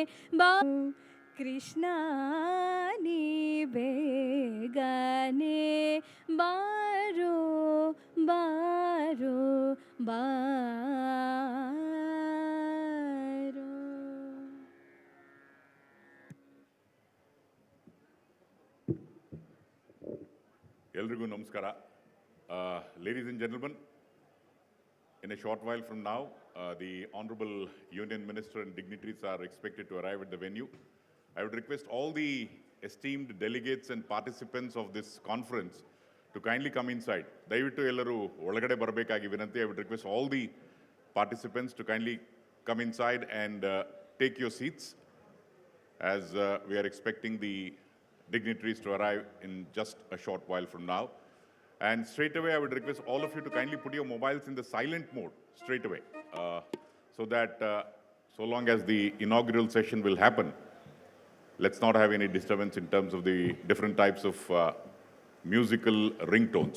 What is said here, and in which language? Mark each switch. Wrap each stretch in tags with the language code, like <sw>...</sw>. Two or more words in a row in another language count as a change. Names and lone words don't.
<kn>ಕೃಷ್ಣಾ ನೀ ಬೇಗನೆ ಬಾರೋ ಬಾರೋ ಬಾರೋ. ಎಲ್ಲರಿಗೂ ನಮಸ್ಕಾರ.</kn> <en>Ladies and gentlemen, in a short while from now, the Honorable Union Minister and dignitaries are expected to arrive at the venue. I would request all the esteemed delegates and participants of this conference to kindly come inside.</en> <kn>ದಯವಿಟ್ಟು ಎಲ್ಲರೂ ಒಳಗಡೆ ಬರಬೇಕಾಗಿ ವಿನಂತಿ.</kn> <en>I would request all the participants to kindly come inside and take your seats as we are expecting the dignitaries to arrive in just a short while from now. And straight away, I would request all of you to kindly put your mobiles in the silent mode straight away, so that so long as the inaugural session will happen, let's not have any disturbance in terms of the different types of musical ringtones.</en>